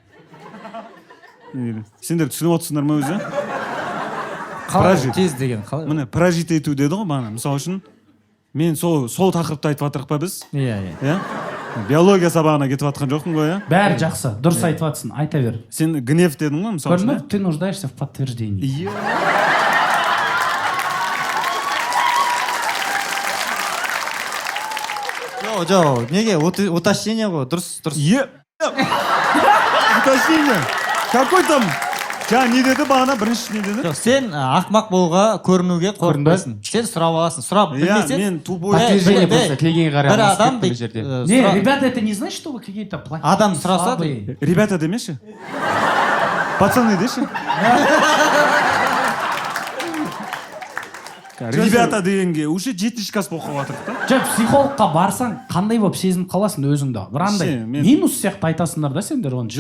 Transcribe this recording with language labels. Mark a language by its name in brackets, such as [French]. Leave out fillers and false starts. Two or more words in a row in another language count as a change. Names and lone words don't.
[Kazakh] Сендер түсініп отырсыңдар ма өзі? Қалай тез деген қалай? Міне, прожить ету деді ғой бағана. Мысалы үшін, мен сол тақырыпты айтып жатырық па біз? Иә. Биология сабағына кетіп жатқан жоқпын ғой, иә? Бәрі жақсы, дұрыс айтып жатсың, айта бер. Сен гнев дедің ғой, мысалы үшін. Көрдің, [Russian] ты нуждаешься в подтверждении. [Kazakh] Жоқ, неге уточнение ғой, дұрыс. [Russian] Уточнение. Какой там? [Kazakh] Жаңа не деді бағана, бірінші не деді? Жоқ, сен ақмақ болуға көрінуге қорықпайсың. Сен сұрап аласың. Сұрап білмесең. Мен тупой. [Russian] Подтверждение просто [Kazakh] тілегенге қарай бір адам алмас жерде. [Russian] Не, ребята, это не значит, что вы какие-то плохие. [Kazakh] Адам сұраса, [Russian] слабые. [Kazakh] Ребята демеші? Пацаны деші? Ребята дегенге уже 7-ші класс болып қалып жатырық та. Жоқ, психологқа барсаң, қандай болып сезініп қаласың өзіңді? Бір андай минус сияқты айтасыңдар да сендер оны.